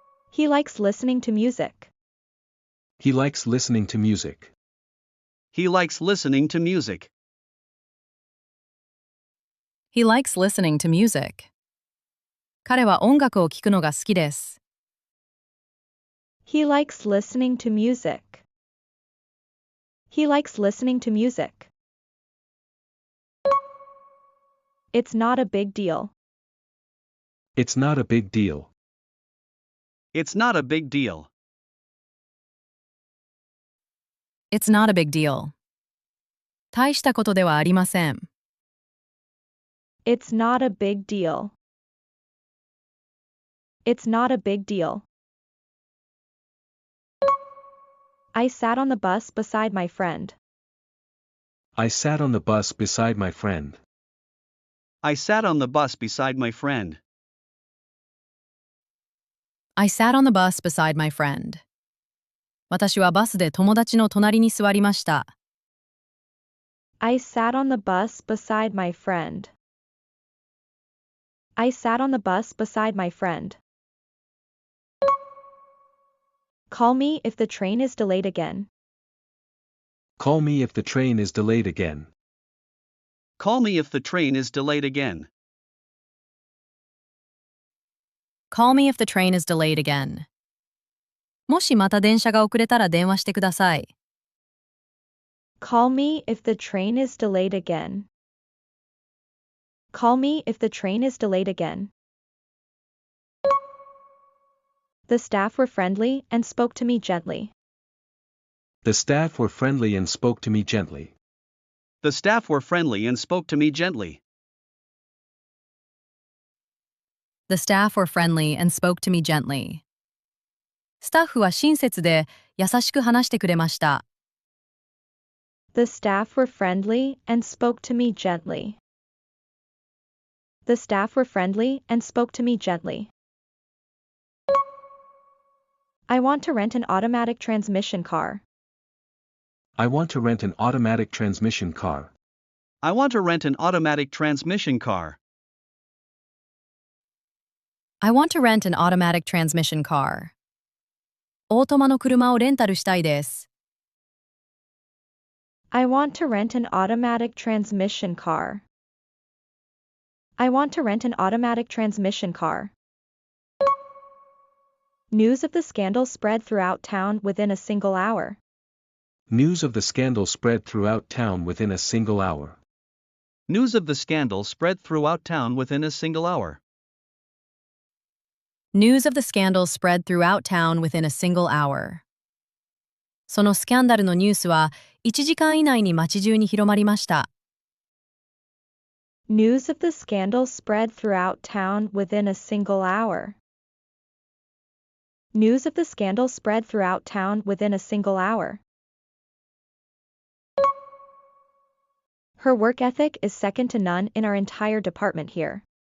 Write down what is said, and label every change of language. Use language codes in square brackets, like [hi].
[en] He likes listening to music. He likes listening to music. He likes listening to music. He likes listening to music. [ja] 彼は音楽を聴くのが好きです。 [en] He likes listening to music. He likes listening to music. It's not a big deal. It's not a big deal. It's not a big deal. It's not a big deal. [ja] 大したことではありません。 [en] It's not a big deal. It's not a big deal. I sat on the bus beside my friend. I sat on the bus beside my friend. I sat on the bus beside my friend. I sat on the bus beside my friend. [ja] 私はバスで友達の隣に座りました。 [en] I sat on the bus beside my friend. I sat on the bus beside my friend. Call me if the train is delayed again. Call me if the train is delayed again. Call me if the train is delayed again. Call me if the train is delayed again. [ja] もしまた電車が遅れたら電話してください。 [en] Call me if the train is delayed again. Call me if the train is delayed again. The staff were friendly and spoke to me gently. The staff were friendly and spoke to me gently. The staff were friendly and spoke to me gently. The staff were friendly and spoke to me gently. [ja] スタッフは親切で優しく話してくれました。 [en] The staff were friendly and spoke to me gently. The staff were friendly and spoke to me gently. I want to rent an automatic transmission car. I want to rent an automatic transmission car. I want to rent an automatic transmission car. I want to rent an automatic transmission car. [ja] オートマの車をレンタルしたいです。 [en] I want to rent an automatic transmission car. I want to rent an automatic transmission car. News of the scandal spread throughout town within a single hour. News of the scandal spread throughout town within a single hour. News of the scandal spread throughout town within a single hour. News of the scandal spread throughout town within a single hour. [ja] そのスキャンダルのニュースは1時間以内に街中に広まりました。 [en] News of the scandal spread throughout town within a single hour. News of the scandal spread throughout town within a single hour. Her work ethic is second to none in our entire department here.